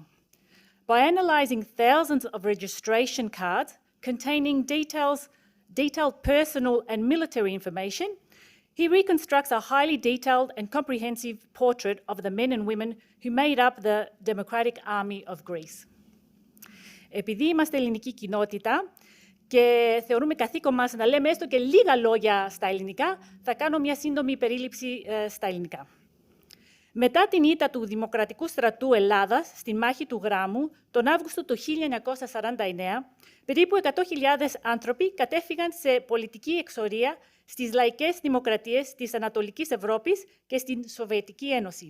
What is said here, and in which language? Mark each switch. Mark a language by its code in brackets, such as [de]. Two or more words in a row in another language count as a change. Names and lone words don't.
[en] By analysing thousands of registration cards containing detailed personal and military information, he reconstructs a highly detailed and comprehensive portrait of the men and women who made up the Democratic Army of Greece. [el] Επειδή είμαστε ελληνική κοινότητα και θεωρούμε καθήκον μας να λέμε έστω και λίγα λόγια στα ελληνικά, θα κάνω μια σύντομη περίληψη στα ελληνικά. Μετά την ήττα του Δημοκρατικού Στρατού Ελλάδας στη μάχη του Γράμμου τον Αύγουστο του 1949, περίπου 100.000 άνθρωποι κατέφυγαν σε πολιτική εξορία στις λαϊκές δημοκρατίες της Ανατολικής Ευρώπης και στην Σοβιετική Ένωση.